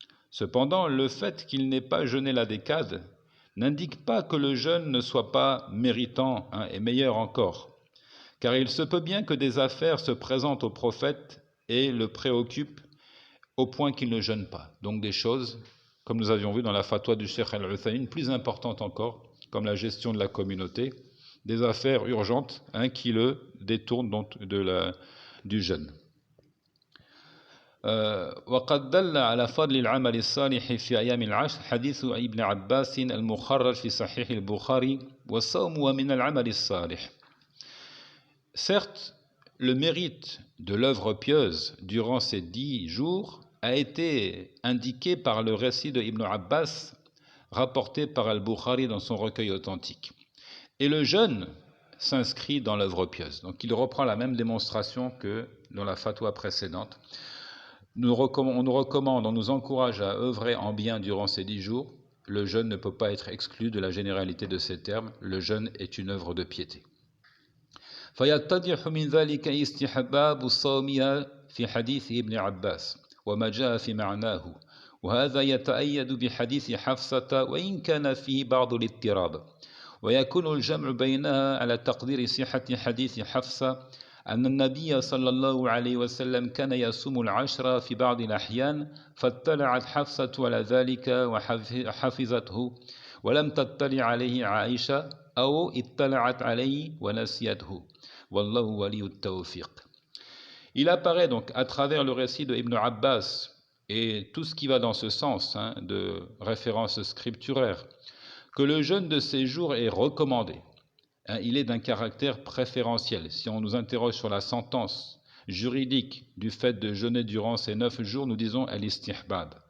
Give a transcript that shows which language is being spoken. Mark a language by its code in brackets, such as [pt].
[fr] Cependant, le fait qu'il n'ait pas jeûné la décade n'indique pas que le jeûne ne soit pas méritant et meilleur encore, car il se peut bien que des affaires se présentent au prophète et le préoccupent au point qu'il ne jeûne pas. Donc des choses, comme nous avions vu dans la fatwa du Cheikh Al-Uthaymin, plus importantes encore, comme la gestion de la communauté, des affaires urgentes qui le détournent donc du jeûne. [ar] وقد دل على فضل العمل الصالح في أيام العشر حديث ابن عباس المخرج في صحيح البخاري والصوم ومن العمل الصالح. [fr] Certes, le mérite de l'œuvre pieuse durant ces 10 jours a été indiqué par le récit de Ibn Abbas rapporté par Al-Bukhari dans son recueil authentique. Et le jeûne s'inscrit dans l'œuvre pieuse. Donc il reprend la même démonstration que dans la fatwa précédente. On nous recommande, on nous encourage à œuvrer en bien durant ces 10 jours. Le jeûne ne peut pas être exclu de la généralité de ces termes. Le jeûne est une œuvre de piété. [ar] فيتضح من ذلك استحباب صومها في حديث ابن عباس وما جاء في معناه وهذا يتأيد بحديث حفصة وإن كان فيه بعض الاضطراب ويكون الجمع بينها على تقدير صحة حديث حفصة أن النبي صلى الله عليه وسلم كان يصوم العشر في بعض الأحيان فاطلعت حفصة على ذلك وحفظته ولم تطلع عليه عائشة أو اطلعت عليه ونسيته والله ولي التوفيق. [fr] Il apparaît donc à travers le récit de Ibn Abbas et tout ce qui va dans ce sens de référence scripturaire que le jeûne de ces jours est recommandé. Il est d'un caractère préférentiel. Si on nous interroge sur la sentence juridique du fait de jeûner durant ces 9 jours, nous disons al-istihbab.